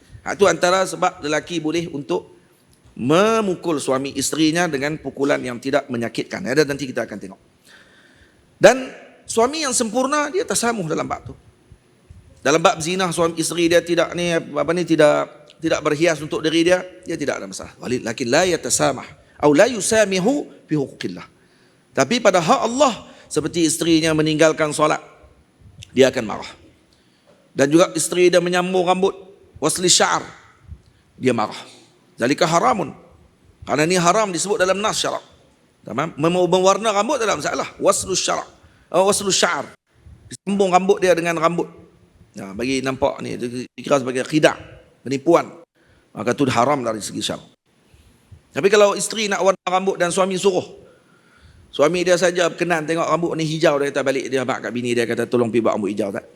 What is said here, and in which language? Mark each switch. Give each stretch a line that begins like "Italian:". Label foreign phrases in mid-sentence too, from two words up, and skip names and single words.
Malay: Itu antara sebab lelaki boleh untuk memukul suami isterinya dengan pukulan yang tidak menyakitkan. Ada nanti kita akan tengok. Dan suami yang sempurna dia tasamuh dalam bab tu. Dalam bab zina suami isteri dia tidak tidak berhias untuk diri dia tidak ada masalah.
Arabic: Walakin la yatasamah atau la yusamihu fi huquqillah.
Malay: Tapi pada hak Allah, seperti isterinya meninggalkan solat, dia akan marah. Dan juga isteri dia menyambung rambut,
Arabic: wasli sya'ar,
Malay: dia marah.
Arabic: Zalika haramun.
Malay: Karena ini haram disebut dalam nas syarak.
Turkish: Tamam?
Malay: Mewarna rambut dalam masalah. Waslu sya'ar. Disambung rambut dia dengan rambut. Bagi nampak ni dikira sebagai khidah, penipuan. Maka itu haram dari segi syarak. Tapi kalau isteri nak warna rambut dan suami suruh, suami dia saja berkenan tengok rambut ni hijau, dia kata balik, dia mak kat bini dia kata tolong pergi buat rambut hijau tak?